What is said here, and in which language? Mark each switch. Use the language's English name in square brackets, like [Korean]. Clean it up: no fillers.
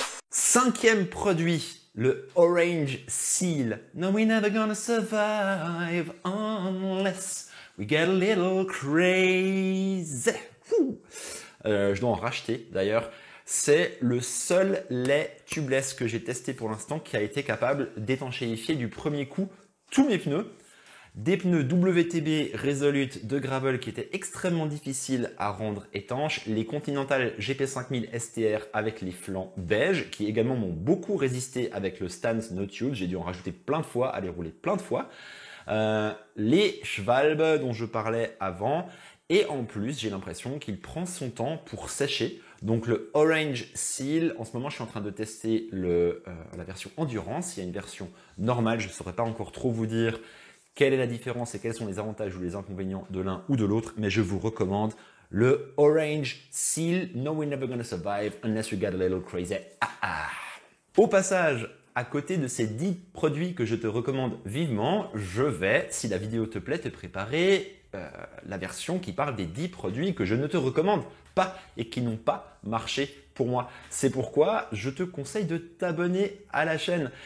[French] Cinquième produit, le Orange Seal. [English] No, we're never gonna survive unless we get a little crazy. [French] Je dois en racheter d'ailleurs. C'est le seul lait tubeless que j'ai testé pour l'instant qui a été capable d'étanchéifier du premier coup tous mes pneus. Des pneus WTB Resolute de gravel qui étaient extrêmement difficiles à rendre étanches. Les Continental GP5000 STR avec les flancs beige qui également m'ont beaucoup résisté avec le Stance No Tube. J'ai dû en rajouter plein de fois, aller rouler plein de fois. Les Schwalbe dont je parlais avant. Et en plus, j'ai l'impression qu'il prend son temps pour sécher. Donc le Orange Seal, en ce moment je suis en train de tester la version Endurance. Il y a une version normale, je ne saurais pas encore trop vous dire quelle est la différence et quels sont les avantages ou les inconvénients de l'un ou de l'autre, mais je vous recommande le Orange Seal. [English] No, we're never gonna survive unless we get a little crazy. [French] Au passage, à côté de ces 10 produits que je te recommande vivement, je vais, si la vidéo te plaît, te préparer la version qui parle des 10 produits que je ne te recommande pas et qui n'ont pas marché pour moi. C'est pourquoi je te conseille de t'abonner à la chaîne.